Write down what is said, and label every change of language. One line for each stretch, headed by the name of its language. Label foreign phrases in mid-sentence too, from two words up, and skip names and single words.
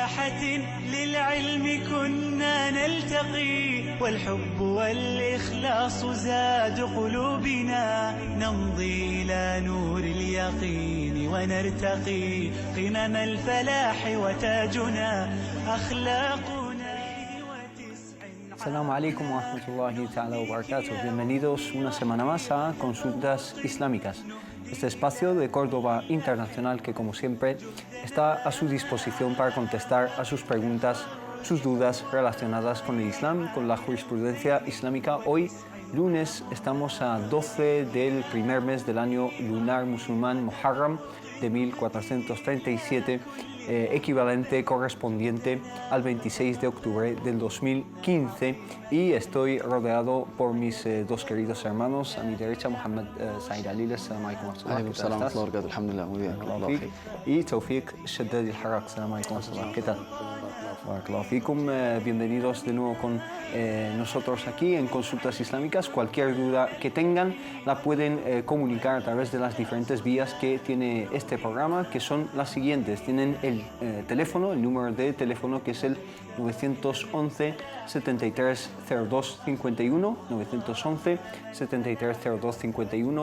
Arabic: فرحة للعلم كنا نلتقي، والحب والإخلاص زاد قلوبنا، نمضي إلى نور اليقين ونرتقي قمم الفلاح وتاجنا أخلاقنا. السلام عليكم ورحمة الله تعالى وبركاته.
Spanish: Bienvenidos una semana más a Consultas Islámicas, este espacio de Córdoba Internacional que, como siempre, está a su disposición para contestar a sus preguntas, sus dudas relacionadas con el Islam, con la jurisprudencia islámica. Hoy, lunes, estamos a 12 del primer mes del año lunar musulmán Muharram de 1437, equivalente correspondiente al 26 de octubre del 2015, y estoy rodeado por mis dos queridos hermanos. A mi derecha, Mohammed Said Alil.
Arabic: السلام عليكم ورحمة الله.
Spanish: Muy bien. Y Tawfiq Shaddad al-Harraq.
Arabic: السلام عليكم.
Spanish: ¿Qué tal? Bienvenidos de nuevo con nosotros aquí en Consultas Islámicas. Cualquier duda que tengan la pueden comunicar a través de las diferentes vías que tiene este programa, que son las siguientes. Tienen el teléfono, el número de teléfono, que es el 911 73 02 51, 911 73 02 51.